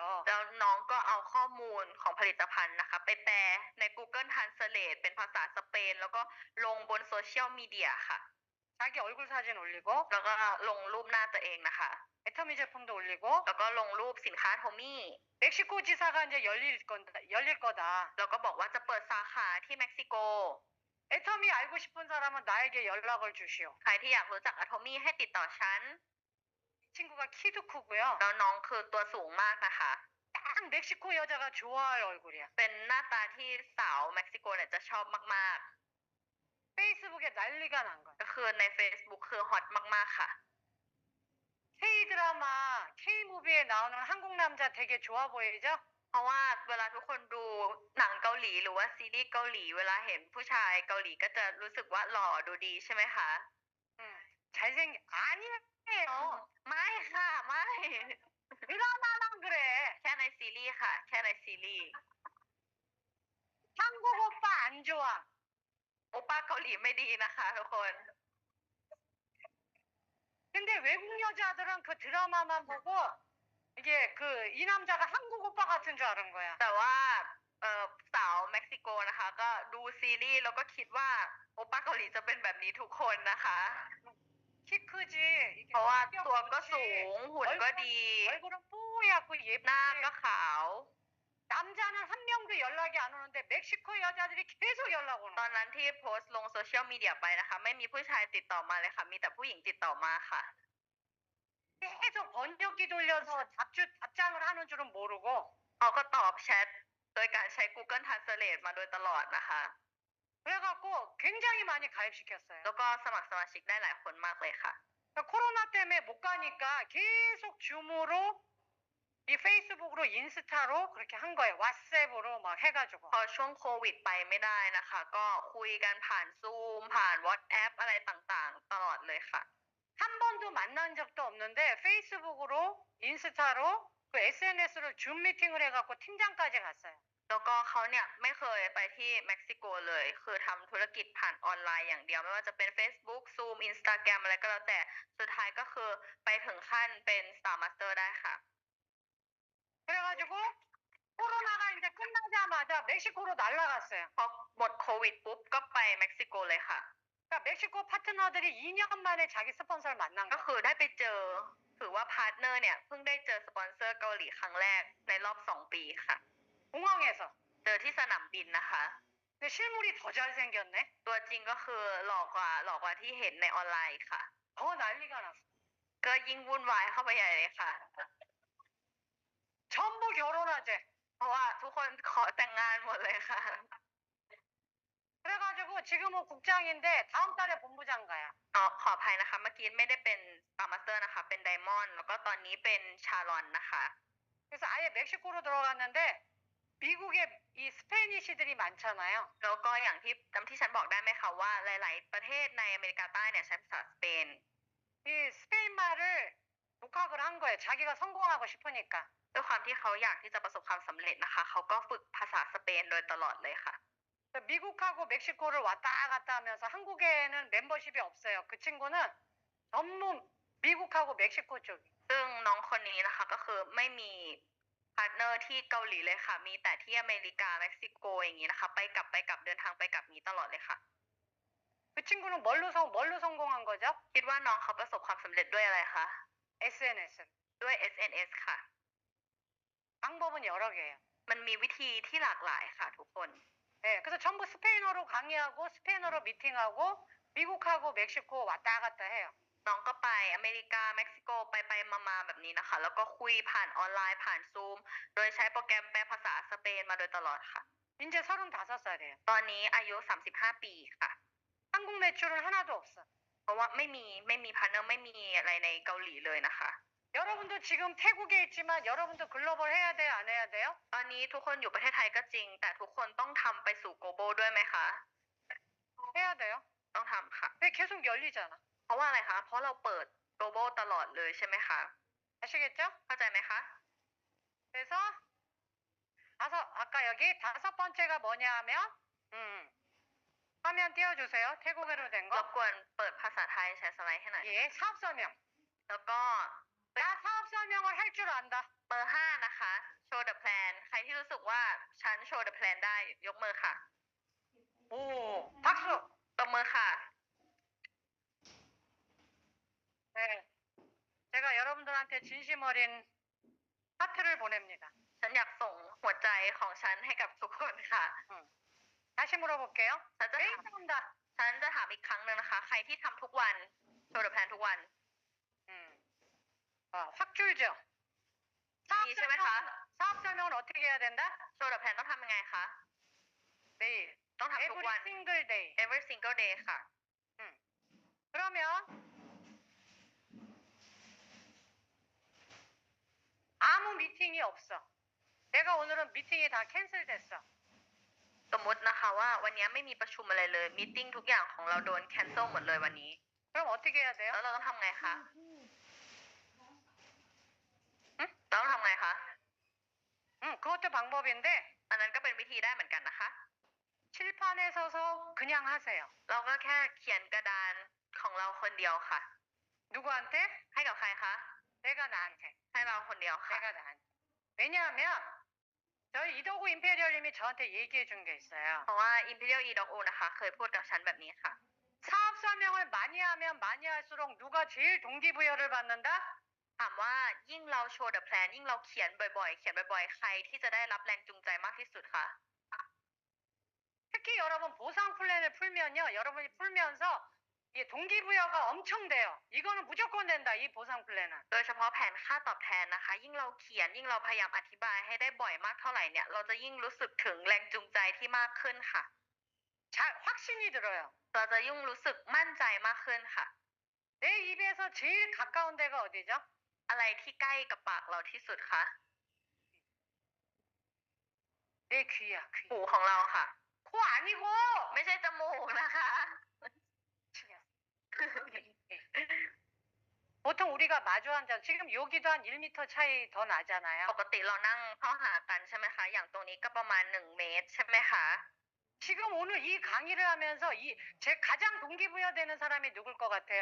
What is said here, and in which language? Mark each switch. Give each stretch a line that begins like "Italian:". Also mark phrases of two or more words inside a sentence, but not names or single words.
Thai: แล้วน้องก็เอาข้อมูลของผลิตภัณฑ์นะคะไปแปลใน Google Translate เป็นภาษาสเปน แล้วก็ลงบนโซเชียลมีเดียค่ะ
Korean: 자기 얼굴 사진 올리고
Thai: แล้วก็ลงรูปหน้าตัวเองนะคะ
Korean: 애터미 제품도 올리고
Thai: แล้วก็ลงรูปสินค้าโทมี่
Korean: 멕시코 지사가 이제 열릴 거다.
Thai: แล้วก็บอกว่าจะเปิดสาขาที่เม็กซิโก
Korean: 애터미 알고 싶은 사람은 나에게 연락을 주시오.
Thai: ใครที่อยากรู้จักอะโทมี่ให้ติดต่อฉัน
Korean: 이 친구가 키도 크고요.
Thai: แล้วน้องคือตัวสูงมากนะคะ
Korean: 딱 멕시코 여자가 좋아할 얼굴이야.
Thai: เป็นหน้าตาที่สาวเม็กซิโกเนี่ยจะชอบมาก
Korean: 페이스북에 난리가 난 거야.
Thai: ๆ ก็คือใน Facebook คือฮอตมากๆค่ะ
Korean: K-드라마, K-무비에 나오는 한국 남자 되게 좋아 보이죠?
Thai: เพราะว่าเวลาทุกคนดูหนังเกาหลีหรือว่าซีรีส์เกาหลีเวลาเห็นผู้ชายเกาหลีก็จะรู้สึกว่าหล่อดูดีใช่ไหมคะ
Korean: 아니에요.
Thai: ไม่ค่ะไม่
Korean: 드라마만 그래.
Thai: แค่ในซีรีส์ค่ะ แค่ในซีรีส์
Korean: 한국 오빠 안 좋아.
Thai: โอป้าเกาหลีไม่ดีนะคะทุกคน
Korean: 근데 외국 여자들은 그 드라마만 보고 이게 그 이 남자가 한국 오빠 같은 줄 아는 거야.
Thai: แต่ว่าสาวเม็กซิโกนะคะ ก็ดูซีรีส์แล้วก็คิดว่าโอป้าเกาหลีจะเป็นแบบนี้ทุกคนนะคะ
Korean: 키 크지. 이게
Thai: เพราะว่าตัวก็
Korean: 좋지.
Thai: สูงหุ่นก็ดี
Korean: 얼굴은 뽀얗고
Thai: หน้า
Korean: 예쁘지.
Thai: ก็ขาว
Korean: 남자는 한 명도 연락이 안 오는데 멕시코 여자들이 계속 연락 오는
Thai: ต
Korean: 거야.
Thai: อนนั้นที่โพสต์ลงโซเชียลมีเดียไปนะคะ ไม่มีผู้ชายติดต่อมาเลยค่ะ มีแต่ผู้หญิงติดต่อมาค่ะ
Korean: 계속 번역기 돌려서 답장을 하는 줄은 모르고
Thai: เขาก็ตอบแชทโดยการใช้ Google Translate มาโดยตลอดนะคะ
Korean: 그래갖고 굉장히 많이 가입시켰어요.
Thai: แล้วก็สมัครสมาชิกได้หลายคนมากเลยค่ะ
Korean: 그러니까 코로나 때문에 못 가니까 계속 줌으로 이 페이스북으로 인스타로 그렇게 한 거예요. 왓츠앱으로 막 해가지고.
Thai: พอช่วงโควิดไปไม่ได้นะคะ ก็คุยกันผ่านซูมผ่าน WhatsApp อะไรต่างๆ ตลอดเลยค่ะ
Korean: 한 번도 만난 적도 없는데 페이스북으로 인스타로 그 SNS로 줌 미팅을 해갖고 팀장까지 갔어요.
Thai: แล้วก็เขาเนี่ยไม่เคยไปที่เม็กซิโกเลย คือทำธุรกิจผ่านออนไลน์อย่างเดียว ไม่ว่าจะเป็น Facebook Zoom Instagram อะไรก็แล้วแต่ สุดท้ายก็คือไปถึงขั้นเป็น Star Master ได้ค่ะ
Korean: 그래가지고 코로나가 이제 끝나자마자 멕시코로 날아갔어요.
Thai: พอหมดโควิดปุ๊บก็ไปเม็กซิโกเลยค่ะ
Korean: 그러니까 멕시코 파트너들이 2년 만에 자기 스폰서를 만난
Thai: ก็
Korean: 거예요.
Thai: คือได้ไปเจอ ถือว่าพาร์ทเนอร์เนี่ยเพิ่งได้เจอสปอนเซอร์เกาหลีครั้งแรกในรอบ 2 ปีค่ะ
Korean: 공항에서.
Thai: เจอที่สนามบินนะคะ
Korean: 근데 실물이 더 잘생겼네.
Thai: ตัวจริงก็คือหลอกกว่าที่เห็นในออนไลน์ค่ะ
Korean: 더 난리가 났어.
Thai: ก็ยิ่งวุ่นวายเข้าไปใหญ่เลยค่ะ
Korean: 전부 결혼하재.
Thai: เพราะว่าทุกคนขอแต่งงานหมดเลยค่ะ
Korean: 그래가지고 지금은 국장인데 다음 달에 본부장가야.
Thai: ขออภัยนะคะ เมื่อกี้ไม่ได้เป็นสตาร์มาสเตอร์นะคะ เป็นไดมอนด์แล้วก็ตอนนี้เป็นชาลอนนะคะ
Korean: 그래서 아예 멕시코로 들어갔는데 미국에 이 스페니시들이 많잖아요.
Thai: แล้วก็อย่างที่จำที่ฉันบอกได้ไหมคะว่าหลาย ๆ ประเทศในอเมริกาใต้เนี่ยใช้ภาษาสเปน
Korean: 이 스페인 말을 독학을 한 거예요. 자기가 성공하고 싶으니까.
Thai: ด้วยความที่เขาอยากที่จะประสบความสำเร็จนะคะ เขาก็ฝึกภาษาสเปนโดยตลอดเลยค่ะ
Korean: 미국하고 멕시코를 왔다 갔다 하면서 한국에는 멤버십이 없어요. 그 친구는 전부 미국하고 멕시코 쪽이.
Thai: ซึ่งน้องคนนี้นะคะก็คือไม่มีพาร์ทเนอร์ที่เกาหลีเลยค่ะ มีแต่ที่อเมริกาเม็กซิโกอย่างนี้นะคะ ไปกลับเดินทางไปกลับนี้ตลอดเลยค่ะ
Korean: 그 친구는 뭘로 성공한 거죠?
Thai: คิดว่าน้องเขาประสบความสำเร็จด้วยอะไรคะ
Korean: SNS.
Thai: ด้วย SNS ค่ะ
Korean: 방법은 여러 개예요.
Thai: มันมีวิธีที่หลากหลายค่ะทุกคน
Korean: 네, 그래서 전부 스페인어로 강의하고 스페인어로 미팅하고 미국하고 멕시코 왔다 갔다 해요.
Thai: น้องก็ไปอเมริกาเม็กซิโกไปมาแบบนี้นะคะ แล้วก็คุยผ่านออนไลน์ผ่านซูม โดยใช้โปรแกรมแปลภาษาสเปนมาโดยตลอดค่ะ
Korean: 이제 35살이에요.
Thai: ตอนนี้อายุ 35 ปีค่ะ
Korean: 한국 매출은 하나도 없어.
Thai: เพราะว่าไม่มีพาร์ทเนอร์ไม่มีอะไรในเกาหลีเลยนะคะ
Korean: 여러분도 지금 태국에 있지만 여러분도 글로벌 해야 돼요? 안 해야 돼요?
Thai: ตอนนี้ทุกคนอยู่ประเทศไทยก็จริง แต่ทุกคนต้องทำไปสู่ global ด้วยไหมคะ
Korean: 해야 돼요.
Thai: ต้องทำค่ะ
Korean: 왜 계속 열리잖아.
Thai: เพราะว่าอะไรคะ เพราะเราเปิด global ตลอดเลยใช่ไหมคะ
Korean: 아시겠죠?
Thai: เข้าใจไหมคะ
Korean: 그래서 아까 여기 5번째가 뭐냐 하면 화면 띄워주세요. 태국어로 된
Thai: ร
Korean: 거.
Thai: บกวนเปิดภาษาไทยแชร์สไลด์ให้หน่อย
Korean: 예, 사업 설명.
Thai: แล้วก็
Korean: 나 사업 설명을 할 줄 안다.
Thai: เบอร์ 5 นะคะ
English: show the plan
Thai: ใครที่รู้สึกว่าฉัน
English: show the plan
Thai: ได้ยกมือค่ะ
Korean: 오, 박수.
Thai: ตบมือค่ะ
Korean: 네, 제가 여러분들한테 진심 어린 하트를 보냅니다.
Thai: ฉันอยากส่งหัวใจของฉันให้กับทุกคนค่ะ
Korean: 다시 물어볼게요.
Thai: ฉันจะ
Korean: 왜
Thai: ถาม
Korean: 이런다?
Thai: ฉันจะถามอีกครั้งหนึ่งนะคะ ใครที่ทำทุกวัน
English: show the plan
Thai: ทุกวัน
Korean: 확 줄죠.
Thai: ดีใช่ไหมคะ
Korean: 사업 설명은 어떻게 해야 된다?
English: show the plan
Thai: ต้องทำยังไงคะ
Korean: 매일.
Thai: ต้องทำทุก
English: Every
Thai: วัน
English: single day. every single day
Thai: ค่ะ
Korean: 그러면 아무 미팅이 없어. 내가 오늘은 미팅이 다 캔슬됐어.
Thai: สมมตินะคะว่าวันนี้ไม่มีประชุมอะไรเลยมีติ้งทุกอย่างของเราโดน cancel หมดเลยวันนี้
Korean: 그럼 어떻게 해야 돼요?
Thai: แล้วเราต้องทำไงคะ เราต้องทำไงคะ
Korean: 그것도 방법인데
Thai: อันนั้นก็เป็นวิธีได้เหมือนกันนะคะ
Korean: 칠판에 서서 그냥 하세요.
Thai: เราก็แค่เขียนกระดานของเราคนเดียวค่ะ
Korean: 누구한테?
Thai: ให้กับใครคะ
Korean: 내가 나한테.
Thai: ให้เราคนเดียวค่ะ
Korean: 내가 나한테. 왜냐하면 저희 이덕우 임페리얼님이 저한테 얘기해 준 게 있어요.
Thai: เพราะว่า Imperial E Dog U นะคะ เคยพูดกับฉันแบบนี้ค่ะ
Korean: 사업 설명을 많이 하면 많이 할수록 누가 제일 동기부여를 받는다?
Thai: ถามว่ายิ่งเรา
English: show the plan
Thai: ยิ่งเราเขียนบ่อยๆ ใครที่จะได้รับแรงจูงใจมากที่สุดคะ
Korean: 특히 여러분 보상 플랜을 풀면요. 여러분이 풀면서 이 동기부여가 엄청 돼요. 이거는 무조건 된다. 이 보상 플랜은.
Thai: โดยเฉพาะแผนค่าตอบแทนนะคะ ยิ่งเราเขียนยิ่งเราพยายามอธิบายให้ได้บ่อยมากเท่าไหร่เนี่ย เราจะยิ่งรู้สึกถึงแรงจูงใจที่มากขึ้นค่ะ
Korean: 확신이 들어요.
Thai: เราจะยิ่งรู้สึกมั่นใจมากขึ้นค่ะ
Korean: 내 입에서 제일 가까운 데가 어디죠?
Thai: อะไรที่ใกล้กับปากเราที่สุดคะ
Korean: 내 귀야, 귀.
Thai: หูของเราค่ะ
Korean: 코 아니고!
Thai: ไม่ใช่จมูกนะคะ
Korean: 보통 우리가 마주 앉아 지금 여기도 한 1m 차이 더 나잖아요.
Thai: ปกติเรานั่งเข้าหากันใช่ไหมคะ อย่างตรงนี้ก็ประมาณ1 เมตรใช่ไหมคะ
Korean: 지금 오늘 이 강의를 하면서 제 가장 동기부여되는 사람이 누굴 것 같아요?